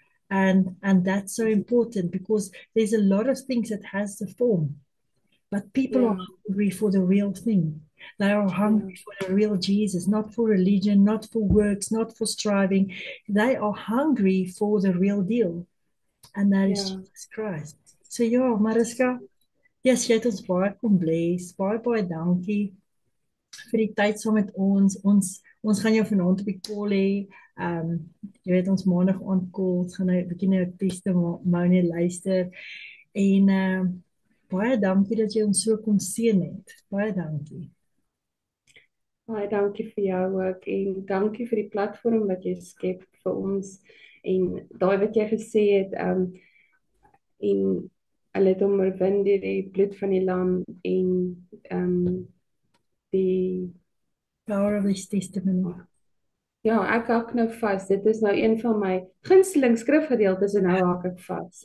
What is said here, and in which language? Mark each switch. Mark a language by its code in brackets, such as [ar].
[en] And that's so important because there's a lot of things that has the form, but people are hungry for the real thing. They are hungry for the real Jesus, not for religion, not for works, not for striving. They are hungry for the real deal, and that is Jesus Christ. [af] So ja, Mariska, yes, jy het ons baie kom bless. Baie dankie vir die tyd saam met ons. Ons gaan jou vanaand op die call hê. Jy weet ons maandag aan call, ons gaan nou 'n bietjie na jou testimony luister. En baie dankie dat jy ons so kom seën het. Baie dankie. Baie dankie vir jou ook en dankie vir die platform wat jy skep vir ons en daai wat jy gesê het en hulle het hom oorwin deur die bloed van die lam en die [en] Power of this testimony. [af] ja, ek hak nou vas. Dit is nou een van my gunsteling skrifgedeeltes en nou hak ek vas.